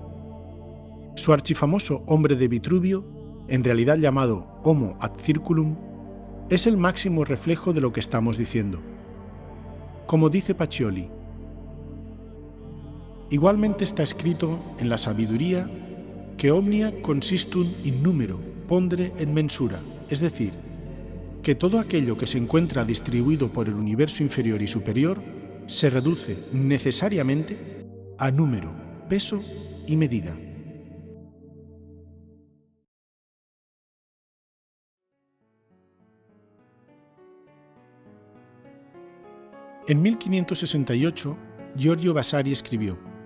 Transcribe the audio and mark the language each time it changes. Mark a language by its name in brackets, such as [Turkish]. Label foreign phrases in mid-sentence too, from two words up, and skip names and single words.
[Spanish] Su archifamoso Hombre de Vitruvio, en realidad llamado Homo ad Circulum, es el máximo reflejo de lo que estamos diciendo. Como dice Pacioli, igualmente está escrito en la sabiduría que [Latin] omnia consistum in numero, pondere et mensura, [Spanish] es decir, que todo aquello que se encuentra distribuido por el universo inferior y superior se reduce necesariamente a número, peso y medida. En 1568, Giorgio Vasari escribió: